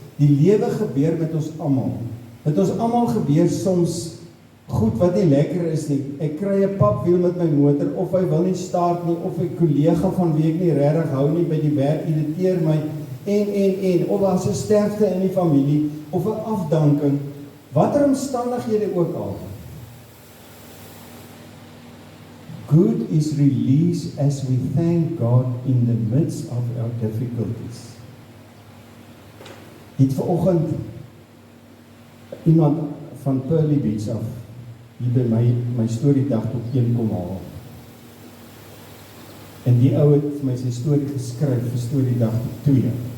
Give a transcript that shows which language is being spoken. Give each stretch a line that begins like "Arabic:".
Afrikaans: Die lewe gebeur met ons almal. Met ons almal gebeur soms goed wat nie lekker is nie. Ek kry 'n papwiel met my motor, of hy wil nie start nie, of 'n kollega van wie ek nie regtig hou nie by die werk irriteer my, en, of as 'n sterfte in die familie, of 'n afdanking, watter omstandighede ook al.
English: Good is released as we thank God in the midst of our difficulties.
Afrikaans: Het vanoggend iemand van Pearly Beach af hier by my storiedag tot 1 kom haal. En die ou het vir my sy storie geskryf vir storiedag tot 2.